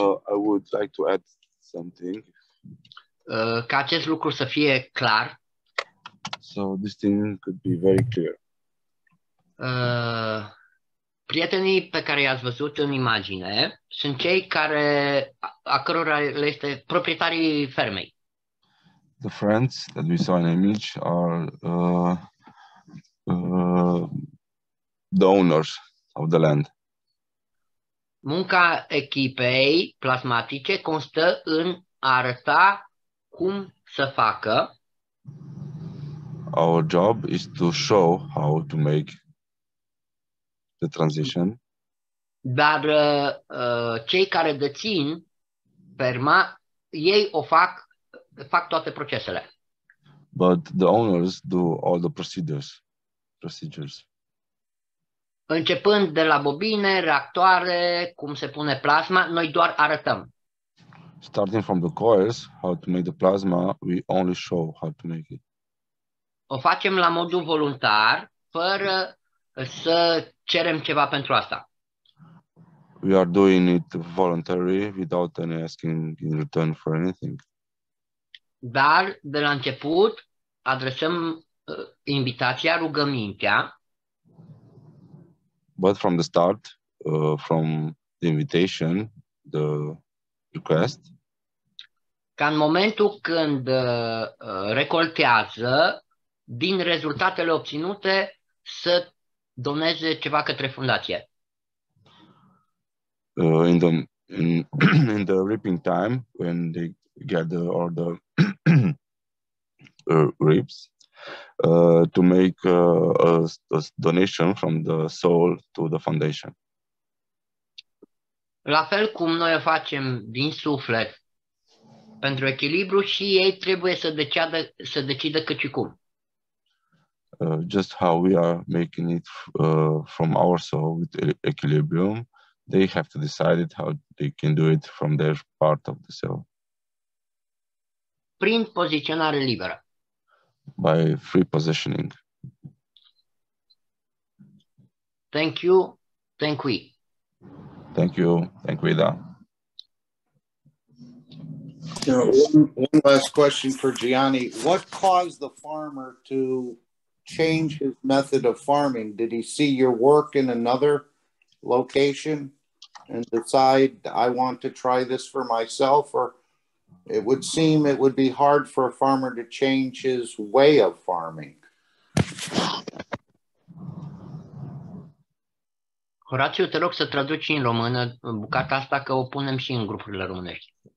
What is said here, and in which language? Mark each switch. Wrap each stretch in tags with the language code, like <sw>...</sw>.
<en>I would like to add something.</en> <ro>Ca acest lucru să fie clar.</ro> <en>So this thing could be very clear.</en> <ro>Prietenii pe care i-ați văzut în imagine sunt cei a cărora le este proprietarii fermei.</ro> <en>The friends that we saw in the image are the owners of the land.</en> <ro>Munca echipei plasmatice constă în a arăta cum să facă.</ro> <en>Our job is to show how to make the transition.</en> <ro>Dar cei care dețin ferma, ei fac toate procesele.</ro> <en>But the owners do all the procedures.</en> <ro>Începând de la bobine, reactoare, cum se pune plasma, noi doar arătăm.</ro> <en>Starting from the coils, how to make the plasma, we only show how to make it.</en> <ro>O facem la modul voluntar, fără să cerem ceva pentru asta.</ro> <en>We are doing it voluntarily without any asking in return for anything.</en> <ro>Dar de la început adresăm invitația, rugămintea.</ro> <en>But from the start, from the invitation, the request,</en> <ro>Ca în momentul când recoltează, din rezultatele obținute, să doneze ceva către fundație.</ro> <en>in the reaping time, when they gather all the reaps, to make a donation from the soul to the foundation.</en> <ro>La fel cum noi o facem din suflet pentru echilibru, și ei trebuie să decidă cât și cum.</ro> <en>Just how we are making it from our soul with equilibrium, they have to decide it how they can do it from their part of the soul.</en> <ro>Prin poziționare liberă.</ro> <en>By free positioning. Thank you. Thank we. Thank you. Thank you, Ida. One last question for Gianni. What caused the farmer to change his method of farming? Did he see your work in another location and decide, I want to try this for myself? Or it would seem it would be hard for a farmer to change his way of farming.</en> <ro>Horațiu, te rog să traduci în română bucata asta, că o punem și în grupurile românești.</ro>